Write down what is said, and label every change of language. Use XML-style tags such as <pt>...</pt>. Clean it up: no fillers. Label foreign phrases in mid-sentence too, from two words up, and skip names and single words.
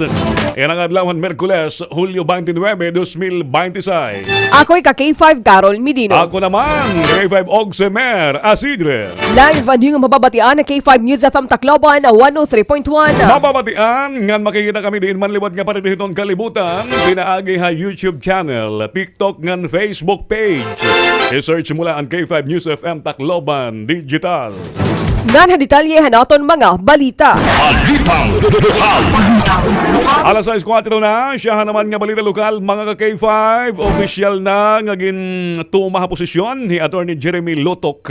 <war>Yan ang adlawan Merkules, Hulyo 29, 2026. Ako'y ka-K5 Carol Medino. Ako naman, K5 Ogsimer Acidre. Live ang mababatian na K5 News FM Tacloban 103.1. Mababatian, ngan makikita kami din manliwat nga paritihitong kalibutan. Pinaagi ha YouTube channel, TikTok ngan Facebook page. I-search mula ang K5 News FM Tacloban Digital. Ngan detalyehan naton mga balita. Balitang lokal. Alas 6:04 na, siya naman nga balita lokal, mga ka-K5, official na ngagin tumaha posisyon ni Attorney Jeremy Lotok.</war>